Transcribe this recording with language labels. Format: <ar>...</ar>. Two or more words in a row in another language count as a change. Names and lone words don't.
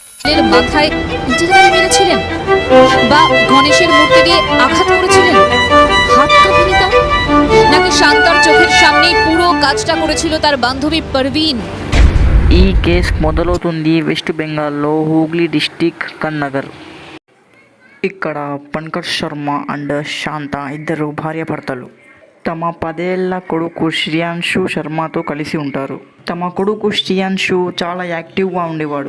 <bn>গণেশের মাথায় ইটের বাড়ি মেরেছিলেন বা গণেশের মূর্তি দিয়ে আঘাত করেছিলেন? হাত কাঁপেনি তার? নাকি শান্তার চোখের সামনেই পুরো কাজটা করেছিল তার বান্ধবী পারভিন?</bn> <te>ఈ కేసు మొదలవుతుంది వెస్ట్ బెంగాల్లో హూగ్లీ డిస్టిక్ కన్నగర్. ఇక్కడ పంకజ్ శర్మ అండ్ శాంత ఇద్దరు భార్యాభర్తలు. తమ 10 ఏళ్ల కొడుకు శ్రియాన్షు శర్మతో కలిసి ఉంటారు. తమ కొడుకు శ్రియాన్షు చాలా యాక్టివ్గా ఉండేవాడు.</te>